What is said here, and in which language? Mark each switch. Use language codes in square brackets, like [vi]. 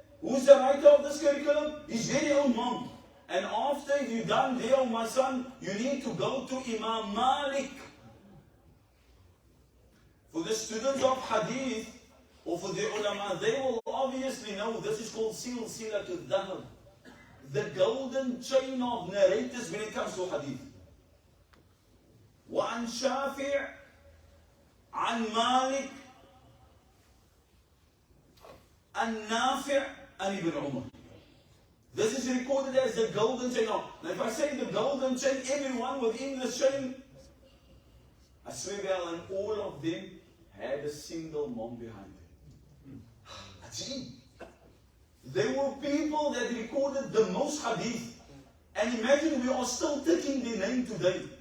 [en] Who's the writer of this curriculum? His very own mom. And after you're done there, oh my son, you need to go to Imam Malik. For the students of hadith, or for the ulama, they will obviously know this is called silsilatul dhahab. The golden chain of narrators when it comes to hadith. [ar] وعن شافع عن مالك عن نافع عن ابن عمر. [en] This is recorded as the golden chain. Now if I say the golden chain, everyone within the chain, I swear well, and all of them had a single mom behind them. Ajib. There were people that recorded the most hadith. And imagine we are still taking their name today.